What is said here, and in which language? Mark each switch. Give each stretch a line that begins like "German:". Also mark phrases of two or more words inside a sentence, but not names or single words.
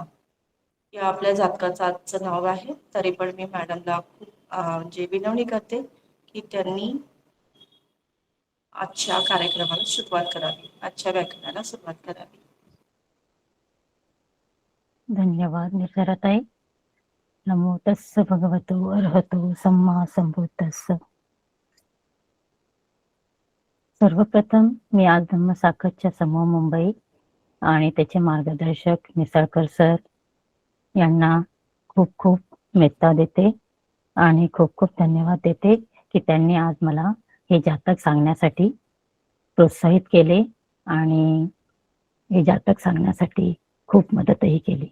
Marathi: या आपल्या जातकाचं नाव आहे. तरी पण मी मॅडमला खूप विनवणी करते की त्यांनी आजच्या कार्यक्रमाला सुरुवात करावी, आजच्या व्याख्यानाला सुरुवात करावी. धन्यवाद निर्जराताई.
Pali: नमो तस्स भगवतो अर्हतो सम्मा संबुद्धस्स.
Marathi: सर्वप्रथम मी आज धम्मसागरच्या समूह मुंबई आणि त्याचे मार्गदर्शक मिसळकर सर यांना खूप खूप मेत्ता देते आणि खूप खूप धन्यवाद देते की त्यांनी आज मला हे जातक सांगण्यासाठी प्रोत्साहित केले आणि हे जातक सांगण्यासाठी खूप मदतही केली.